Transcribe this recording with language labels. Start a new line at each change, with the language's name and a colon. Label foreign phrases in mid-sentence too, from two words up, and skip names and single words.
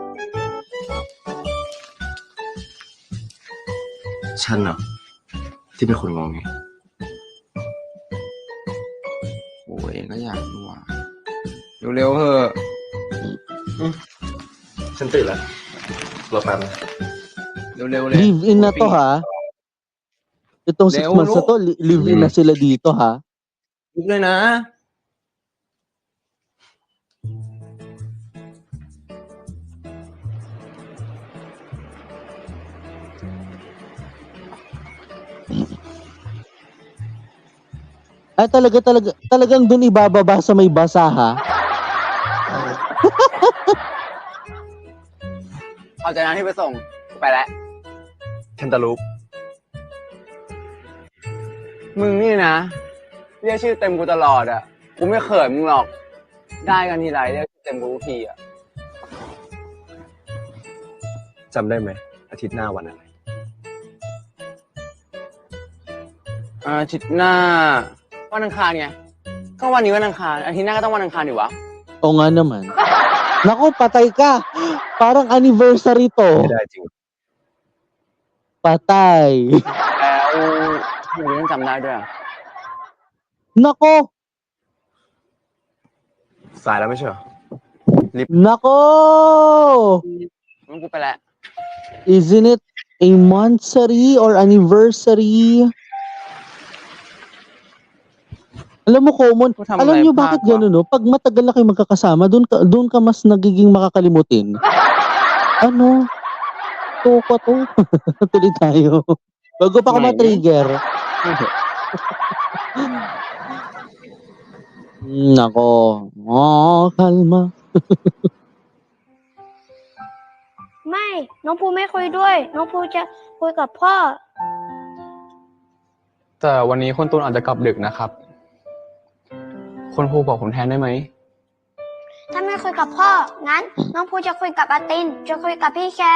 Thai: ฉันเหรอที่เป็นคนงงไง กูเองก็อยากรู้ว่าเร็วๆเถอะ ฉันตื่นแล้วรอแป๊บนะ เร็วๆเลย
English: Live in
Filipino: na to ha. Itong 6 months na to, live in na sila dito ha.
Thai: ลุกเลยนะ
Filipino: Ay talagang dun ibababa sa may basa ha.
Thai: เอาใจนะที่ไปส่งไปแล้ว แคนตาลูป มึงนี่นะเรียกชื่อเต็มกูตลอดอ่ะกูไม่เขินมึงหรอกได้กันทีไรเรียกชื่อเต็มกูทุกทีอ่ะ จำได้ไหมอาทิตย์หน้าวันอะไร อาทิตย์หน้าวันอังคารไงก็วันนี้วันอังคารอาทิตย์หน้าก็ต้องวันอังคารดิวะ
Filipino: O nga naman. Naku, patay ka. Parang anniversary
Thai: ไม่
Filipino: to.
Thai: ได้จริง
Filipino: Patay.
Thai: แล้วทำไมต้องจำได้ด้วยอะ
Filipino: Nako.
Thai: สายแล้วไม่ใช่เหรอ
Filipino: Nako.
Thai: งั้นกูไปแล้ว
English: Isn't it a monthsary or anniversary?
Filipino: Alam mo, common. Kung tama Alam tayo, niyo bakit pa- gano'n, no? Pag matagal na kayo magkakasama, doon ka mas nagiging makakalimutin. Ano? Toko to. Tuloy tayo. Bago pa ako Ngayon? ma-trigger. Nako. Oh, kalma.
Thai: ไม่น้องภูไม่คุยด้วย น้องภูจะคุยกับพ่อ แต่วันนี้คุณตูนอาจจะกลับดึกนะครับ คุณครูบอกผมแทนได้ไหม ถ้าไม่คุยกับพ่อ งั้น น้องภูจะคุยกับอาติน จะคุยกับพี่แคน